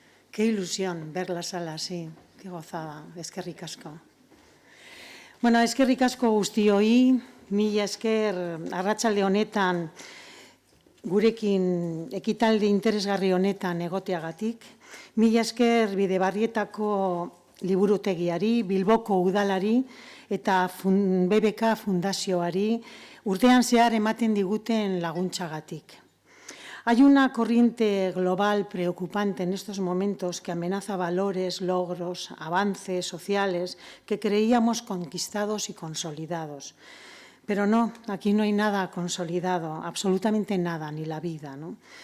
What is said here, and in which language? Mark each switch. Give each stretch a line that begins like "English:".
Spanish: Qué ilusión ver la sala así, qué gozada,
Basque: eskerrik asko. Bueno, eskerrik asko guztioi, mila esker arratsalde honetan gurekin ekitaldi interesgarri honetan egoteagatik, mila esker Bidebarrietako liburutegiari, Bilboko udalari eta BBK Fundazioari urtean zehar ematen diguten laguntzagatik.
Spanish: Hay una corriente global preocupante en estos momentos que amenaza valores, logros, avances sociales que creíamos conquistados y consolidados. Pero no, aquí no hay nada consolidado, absolutamente nada, ni la vida, ¿no?